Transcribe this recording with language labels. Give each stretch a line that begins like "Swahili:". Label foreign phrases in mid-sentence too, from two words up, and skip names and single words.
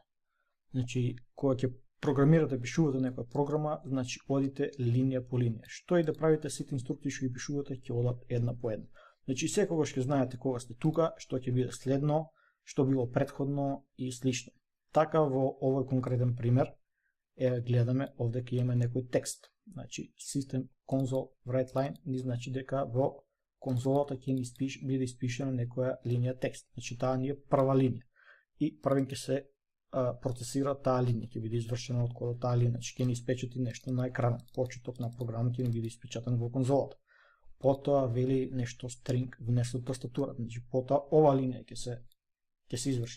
Macedonian: Значи, кога ќе програмирате, пишувате некоја програма, значи одите линија по линија. Што и да правите, сите инструкции што ги пишувате ќе одат една по една. Значи, секогаш ќе знаете кога сте тука, што ќе биде следно, што било претходно и слично. Така во овој конкретен пример гледаме овде ќе имаме некој текст. Значи,
English: system console writeLine
Macedonian: ни значи дека во конзолата ќе ни биде испишена некоја линија текст. Значи, таа ни е прва линија. И првен ќе се процесира таа линија, ќе биде извршена од кодот таа линија, значи ќе ни испечати нешто на екранот. Почеток на програмата ќе ни биде испечатен во конзолата. Потоа вели нешто string внесо тастатура, значи потоа ова линија ќе се изврши.